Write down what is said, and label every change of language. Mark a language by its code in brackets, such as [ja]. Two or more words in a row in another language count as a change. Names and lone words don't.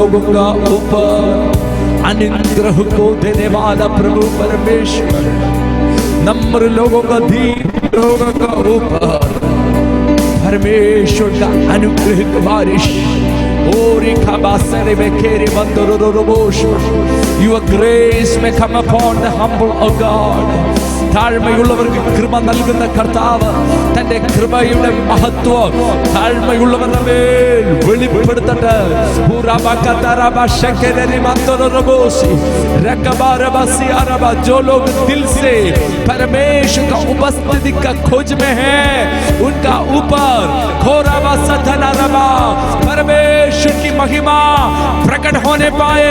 [hi] का ऊपर अनुग्रह को देने वाला प्रभु परमेश्वर, नम्र लोगों का धीर लोगों का ऊपर परमेश्वर का अनुग्रह की बारिश। [en] Your grace may come upon the humble, O God. [ml] താഴ്മയുള്ളവർക്ക് കൃപ നൽകുന്ന കർത്താവ് തന്റെ കൃപയുടെ മഹത്വം താഴ്മയുള്ളവരുടെ മേൽ വെളിപ്പെടുത്തട്ടെ. [hi] जो लोग दिल से परमेश्वर का उपस्थिति का खोज में है, उनका ऊपर खोराबा सधनारबा परमेश्वर की महिमा प्रकट होने पाए।